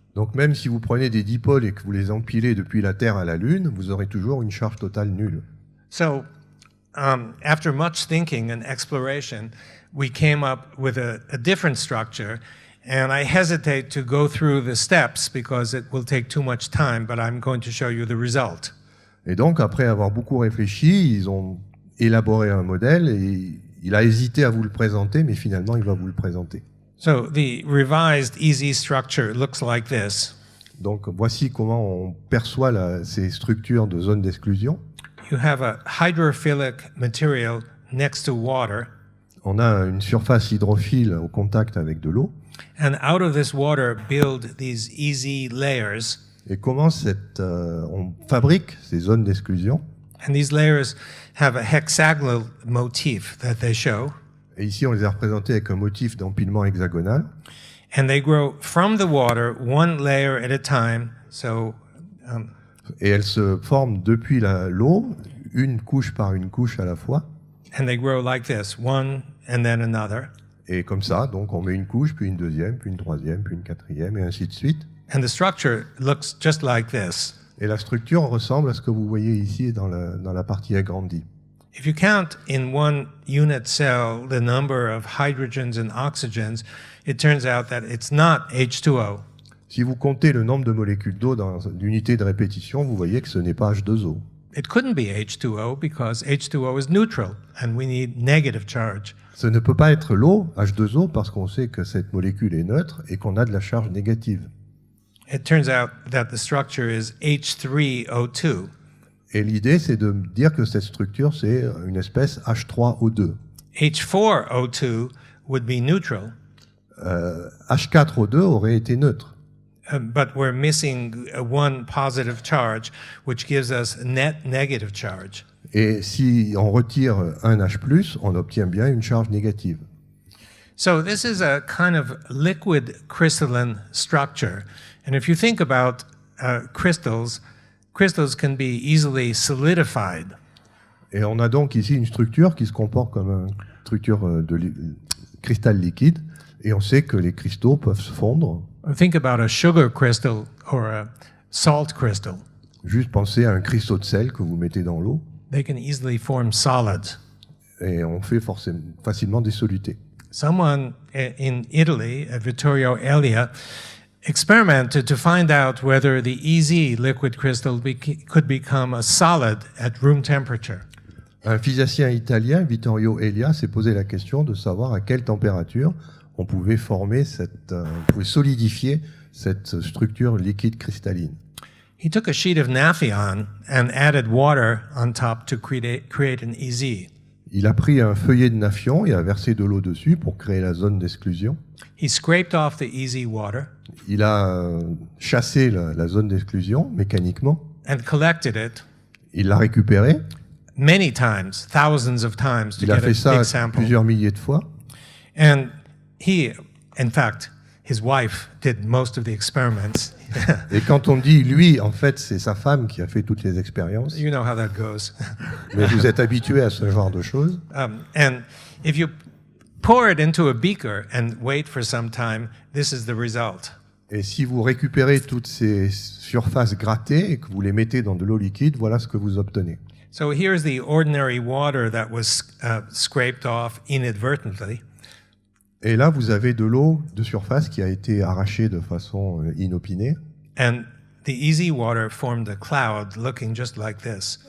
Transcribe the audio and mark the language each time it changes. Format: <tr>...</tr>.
<fr>Donc même si vous prenez des dipôles et que vous les empilez depuis la Terre à la Lune, vous aurez toujours une charge totale nulle.</fr> <en>So after much thinking and exploration, we came up with a different structure. And I hesitate to go through the steps because it will take too much time, but I'm going to show you the result.</en> <fr>Et donc, après avoir beaucoup réfléchi, ils ont élaboré un modèle et il a hésité à vous le présenter, mais finalement, il va vous le présenter.</fr> <en>So the revised easy structure looks like this.</en> <fr>Donc voici comment on perçoit ces structures de zones d'exclusion.</fr> <en>You have a hydrophilic material next to water,</en> <fr>On a une surface hydrophile au contact avec de l'eau.</fr> <en>and out of this water build these easy layers.</en> <fr>Et comment on fabrique ces zones d'exclusion.</fr> <en>And these layers have a hexagonal motif that they show.</en> <fr>Et ici, on les a représentés avec un motif d'empilement hexagonal.</fr> <en>And they grow from the water, one layer at a time. So,</en> <fr>Et elles se forment depuis l'eau, une couche par une couche à la fois.</fr> <en>and they grow like this, one and then another.</en> <fr>Et comme ça, donc on met une couche, puis une deuxième, puis une troisième, puis une quatrième, et ainsi de suite.</fr> <en>And the structure looks just like this.</en> <fr>Et la structure ressemble à ce que vous voyez ici dans la partie agrandie.</fr> <en>If you count in one unit cell the number of hydrogens and oxygens, it turns out that it's not H2O.</en> <fr>Si vous comptez le nombre de molécules d'eau dans l'unité de répétition, vous voyez que ce n'est pas H2O.</fr> <en>It couldn't be H2O because H2O is neutral and we need negative charge.</en> <fr>Ce ne peut pas être l'eau, H2O, parce qu'on sait que cette molécule est neutre et qu'on a de la charge négative.</fr> <en>It turns out that the structure is H3O2.</en> <fr>Et l'idée, c'est de dire que cette structure, c'est une espèce H3O2.</fr> <en>H4O2 would be neutral,</en> <fr>H4O2 aurait été neutre.</fr> <en>but we're missing one positive charge, which gives us net negative charge.</en> <fr>Et si on retire un H+, on obtient bien une charge négative.</fr> <en>So this is a kind of liquid crystalline structure. And if you think about crystals can be easily solidified.</en> <fr>Et on a donc ici une structure qui se comporte comme une structure de cristal liquide. Et on sait que les cristaux peuvent se fondre.</fr> <en>Think about a sugar crystal or a salt crystal.</en> <fr>Juste pensez à un cristaux de sel que vous mettez dans l'eau.</fr> <en>They can easily form solids.</en> <fr>Et on fait facilement des solutés.</fr> <en>Someone in Italy, at Vittorio Elia, experimented to find out whether the EZ liquid crystal could become a solid at room temperature.</en> <fr>Un physicien italien, Vittorio Elia, s'est posé la question de savoir à quelle température on pouvait solidifier cette structure liquide cristalline.</fr> <en>He took a sheet of Naphthalene and added water on top to create an EZ.</en> <fr>Il a pris un feuillet de naphthion et a versé de l'eau dessus pour créer la zone d'exclusion.</fr> <en>He scraped off the EZ water</en> <fr>Il a chassé la zone d'exclusion mécaniquement.</fr> <en>and collected it</en> <fr>Il l'a récupérée.</fr> <en>many times, thousands of times, to</en> <fr>Il a</fr> <en>get</en> <fr>fait</fr> <en>a</en> <fr>ça</fr> <en>big sample.</en> <fr>plusieurs milliers de fois.</fr> <en>And he, in fact, his wife did most of the experiments.</en> <fr>Et quand on dit lui, en fait, c'est sa femme qui a fait toutes les expériences.</fr> <en>You know how that goes.</en> <fr>Mais vous êtes habitué à ce genre de choses.</fr> <en>And if you pour it into a beaker and wait for some time, this is the result.</en> <fr>Et si vous récupérez toutes ces surfaces grattées et que vous les mettez dans de l'eau liquide, voilà ce que vous obtenez.</fr> <en>So here's the ordinary water that was scraped off inadvertently.</en> <fr>Et là, vous avez de l'eau de surface qui a été arrachée de façon inopinée.</fr> <en>And the EZ water formed a cloud looking just like this.</en>